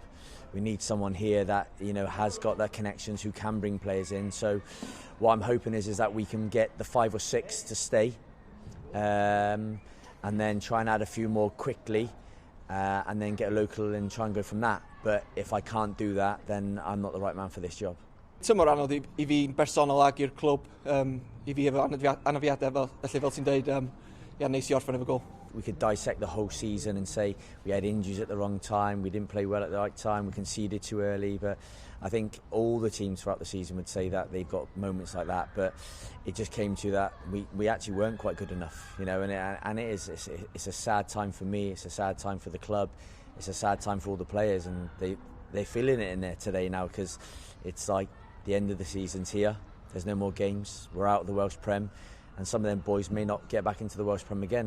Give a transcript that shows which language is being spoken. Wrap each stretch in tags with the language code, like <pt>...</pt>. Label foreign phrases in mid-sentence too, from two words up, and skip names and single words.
<en>We need someone here that, you know, has got their connections, who can bring players in. So what I'm hoping is that we can get the 5 or 6 to stay, and then try and add a few more quickly, and then get a local and try and go from that. But if I can't do that, then I'm not the right man for this job.</en> <cy>Tymor anodd i fi'n bersonol ag i'r clwb, I fi efo anafiadau fel ti'n dweud, neis I orffen efo gol.</cy> <en>We could dissect the whole season and say we had injuries at the wrong time, we didn't play well at the right time, we conceded too early, but I think all the teams throughout the season would say that they've got moments like that, but it just came to that we actually weren't quite good enough, you know, and it's a sad time for me, it's a sad time for the club, it's a sad time for all the players, and they're feeling it in there today now, because it's like the end of the season's here, there's no more games, we're out of the Welsh Prem, and some of them boys may not get back into the Welsh Prem again.</en>